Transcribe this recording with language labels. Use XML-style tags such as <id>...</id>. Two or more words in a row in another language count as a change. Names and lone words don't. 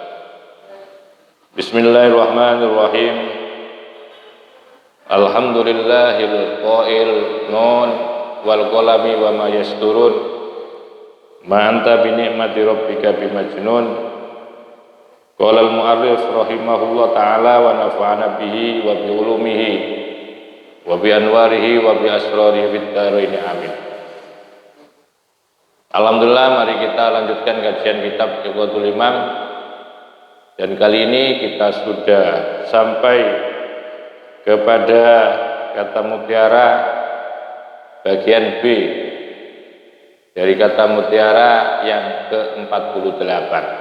<ar>بسم الله الرحمن الرحيم الحمد لله القائل ن والقلم وما يسطرون. ما أنت بنعمة ربك بمجنون. قال المؤلف رحمه الله تعالى ونفعنا به وبعلومه وبأنواره وبأسراره في الدارين آمين.</ar> <id>Alhamdulillah, mari kita lanjutkan kajian kitab Iqadul Imam. Dan kali ini kita sudah sampai kepada kata mutiara bagian B dari kata mutiara yang ke-48.</id>